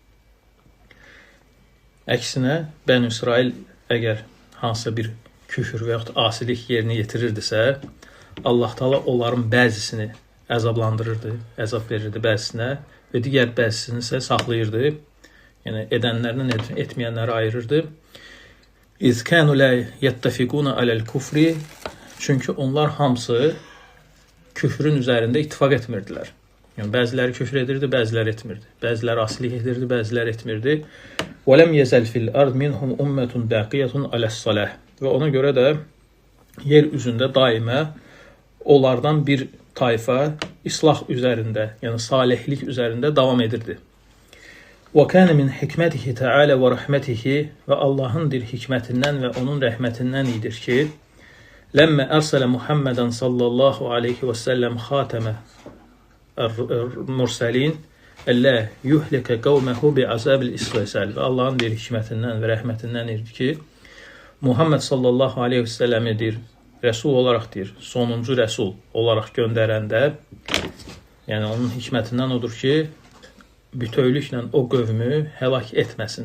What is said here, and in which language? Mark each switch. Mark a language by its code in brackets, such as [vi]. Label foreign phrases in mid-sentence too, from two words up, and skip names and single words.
[az] Əksinə, Bəni İsrail əgər hansısa bir küfür və yaxud asilik yerinə yetirirdisə, Allah Taala onların bəzisini əzablandırırdı, əzab verirdi bəzisinə və digər bəzisini isə saxlayırdı. Yəni edənlərdən etməyənləri ayırırdı. [ar] إذ كانوا لا يتفقون على الكفر. [az] Çünki onlar hamısı küfrün üzərində ittifaq etmirdilər. Yəni bəziləri küfr edirdi, bəziləri etmirdi. Bəziləri asilik edirdi, bəziləri etmirdi. [ar] ولم يزل في الأرض منهم أمة باقية على الصلاح. [az] Və ona görə də yer üzündə daima onlardan bir tayfa islah üzərində, yəni salihlik üzərində davam edirdi. [ar] وَكَانَ مِنْ حِكْمَتِهِ تَعَالَى وَرَحْمَتِهِ [az] və Allahın bir hikmətindən və onun rəhmətindən idir ki, [ar] لَمَّا أَرْسَلَ مُحَمَّدًا صلى الله عليه وسلم خاتم المرسلين ألا يهلك قومه بعذاب الاستئصال. [az] Və Allahın bir hikmətindən və rəhmətindən idir ki, Muhammed [ar] صلى الله عليه وسلم [az] deyir, rəsul olaraq deyir, sonuncu rəsul olaraq göndərəndə, yəni onun hikmətindən odur ki, bütövlüklə o qövmü həlak etməsin.